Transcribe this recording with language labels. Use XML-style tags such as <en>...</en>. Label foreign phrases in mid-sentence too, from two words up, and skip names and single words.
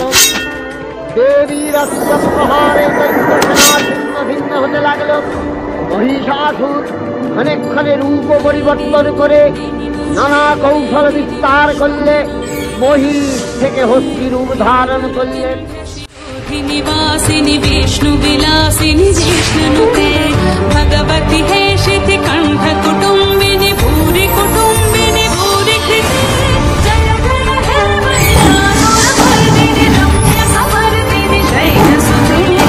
<bn>দেবীর অস্ত্র প্রহারে দৈত্য সেনা ছিন্ন ভিন্ন হতে লাগল। মহিষাসুর ক্ষণে ক্ষণে রূপ পরিবর্তন করে নানা কৌশল বিস্তার করলে মহিষ থেকে হস্তি রূপ ধারণ করলেন।</bn> <sa>निवासिनी विष्णु विलासिनी जिष्णुनुते भगवती हे शिति कंठ कुटुंबिनी भूरि कुटुंबिनी भूरि कृते जय जय हे मय्यानुरवर्धिनि रम्य समर्दिनि शैलसुते।</sa>